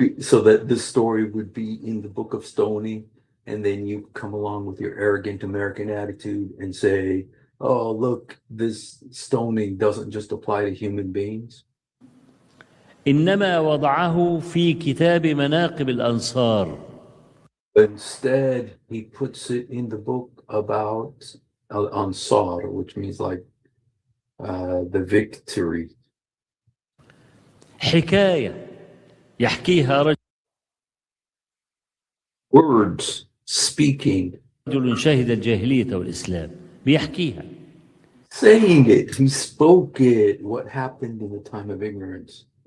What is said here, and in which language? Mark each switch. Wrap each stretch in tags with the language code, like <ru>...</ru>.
<en>So that this story would be in the Book of Stoning, and then you come along with your arrogant American attitude and say, oh, look, this stoning doesn't just apply to human beings.</en> <ar>إنما وضعه في كتاب مناقب الأنصار.</ar> <en>Instead, he puts it in the book about Ansar, which means like the victory.</en> <ar>حكاية يحكيها رجل.</ar> <en>Words, speaking.</en> <ar>رجل شهد الجاهلية والإسلام بيحكيها.</ar> <en>Saying it, he spoke it, what happened in the time of ignorance.</en>